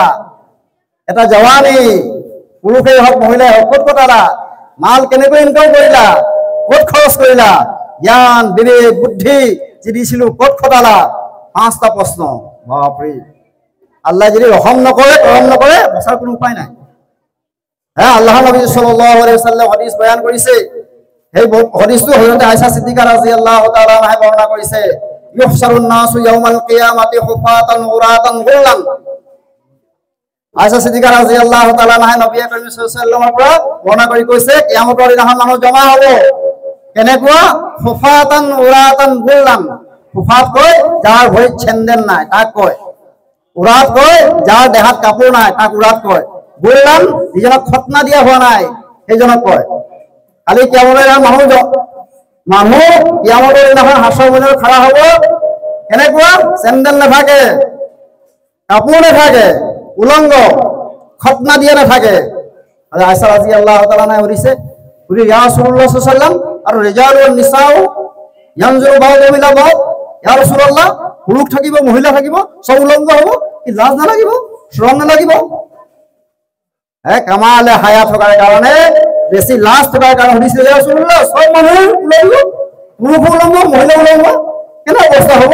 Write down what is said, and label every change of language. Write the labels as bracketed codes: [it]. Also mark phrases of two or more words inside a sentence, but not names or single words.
[as] এটা জৱানী, পুৰুষেই হওক মহিলাই হওক, ক'ত কটালা? মাল কেনেকৈ ইনকাম কৰিলা? ক'ত খৰচ কৰিলা? জ্ঞান, বিবেক, বুদ্ধি যি দিছিলোঁ ক'ত খটালা? 5টা প্ৰশ্ন। বাপৰে, আল্লাহ যদি ৰহম নকৰে, কৰম নকৰে, বচাৰ কোনো উপায় নাই। আল্লাহৰ নবী [ar] صلى الله عليه وسلم [as] হাদিস বয়ান কৰিছে। সেই হাদিসটো হযরত আয়েশা সিদ্দিকা [ar] رضي الله تعالى عنها [as] বৰ্ণনা কৰিছে। [ar] يحشر الناس يوم القيامة حفاة عراة غرلا. [as] আয়েশা সিদ্দিকা [ar] رضي الله تعالى عنها نبي كريم صلى الله عليه وسلم [as] পৰা বৰ্ণনা কৰি কৈছে, কিয়ামতৰ দিনাখন মানুহ জমা হ'ব। কেনেকুৱা? [ar] حفاة عراة غرلا. [as] হুফাত কয় যাৰ ভৰিত চেন্দেল নাই তাক কয়। উৰাত কয় যাৰ দেহাত কাপোৰ নাই তাক উৰাত কয়। গুৰলান যিজনক খতনা দিয়া হোৱা নাই সেইজনক কয়। কালি কিয়ামতৰ মানুহ কিয়ামতৰ দিনাখন হাসৰ ময়দানত খাৰা হ'ব। কেনেকুৱা? চেন্দেল নাথাকে, কাপোৰ নাথাকে, উলংগ, খতনা দিয়া নাথাকে। আয়েশা [ar] رضي الله تعالى عنها [as] সুধিছে, [ar] يا رسول الله صلى الله عليه وسلم, الرجال والنساء ينظر بعضهم إلى بعض يا رسول الله, [as] পুৰুষ থাকিব, মহিলা থাকিব, সব উলংগ হ'ব, কি লাজ নালাগিব, শৰম নালাগিব? [ar] كمال حياء [as] থকাৰ কাৰণে, বেছি লাজ থকাৰ কাৰণে সুধিছে, [ar] يا رسول الله, [as] সব মানুহ উলংগ, পুৰুষ উলংগ, মহিলা উলংগ, কেনে অৱস্থা হ'ব?